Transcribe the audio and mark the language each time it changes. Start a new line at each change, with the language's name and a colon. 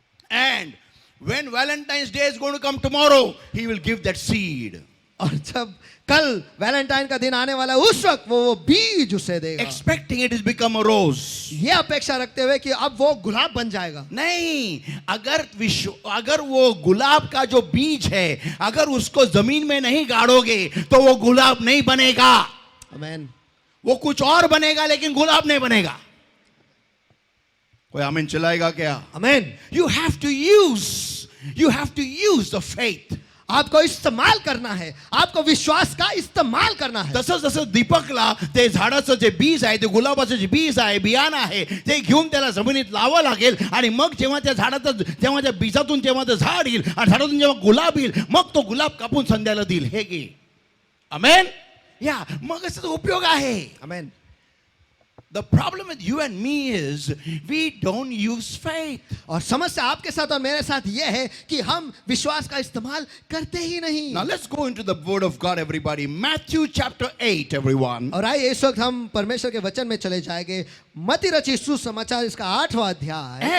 English: And when Valentine's Day is going to come tomorrow, he will give that seed.
Hindi: और जब कल Valentine का दिन आने वाला है, उस वक्त वो बीज उसे देगा,
English: Expecting it has become a rose.
Hindi: ये अपेक्षा रखते हुए कि अब वो गुलाब बन जाएगा. नहीं, अगर वो गुलाब का जो बीज है, अगर उसको जमीन में नहीं गाड़ोगे तो वो गुलाब नहीं बनेगा.
English: Amen.
Hindi: वो कुछ और बनेगा, लेकिन गुलाब नहीं बनेगा. कोई आमीन चिल्लाएगा क्या?
English: Amen. You have to use the faith.
Hindi: आपको इस्तेमाल करना है, आपको विश्वास का इस्तेमाल करना है.
Marathi: जसं दीपकला ते झाडाचं जे बीज आहे, ते गुलाबाचं जे बीज आहे, बियाणं आहे, ते घेऊन त्याला जमिनीत लावावं लागेल, आणि मग जेव्हा त्या झाडाचं, जेव्हा त्या बीजातून जेव्हा ते झाड येईल आणि झाडातून जेव्हा गुलाब येईल, मग तो गुलाब कापून संध्याला देईल. हे घे. आमेन. या मग याचा उपयोग आहे.
English: Amen. The problem with you and me is we don't use faith.
Hindi: और समस्या आपके साथ और मेरे साथ यह है कि हम विश्वास का इस्तेमाल करते ही नहीं.
English: Now let's go into the word of God, everybody. Matthew chapter 8, everyone.
Hindi: और आइए इस वक्त हम परमेश्वर के वचन में चले जाएंगे. मत्ती रचित सुसमाचार इसका 8वां अध्याय.